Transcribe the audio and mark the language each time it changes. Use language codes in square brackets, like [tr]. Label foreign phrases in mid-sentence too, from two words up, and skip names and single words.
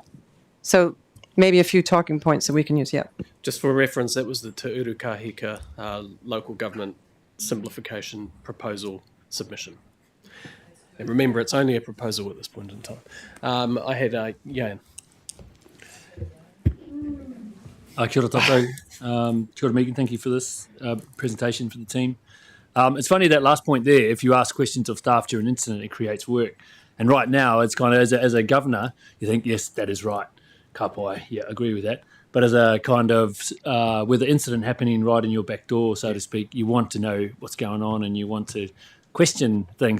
[en] So maybe a few talking points that we can use. Yeah. Just for reference, that was the Te Uru Kahika local government simplification proposal submission. And remember, it's only a proposal at this point in time. I had Jan. [mi] Kia ora tātou. Kia ora [en] Megan, thank you for this presentation for the team. It's funny that last point there, if you ask questions of staff during an incident, it creates work. And right now, it's kind of as a governor, you think, yes, that is right. Kapai, yeah, agree with that. But as a kind of with the incident happening right in your back door, so to speak, you want to know what's going on and you want to question things.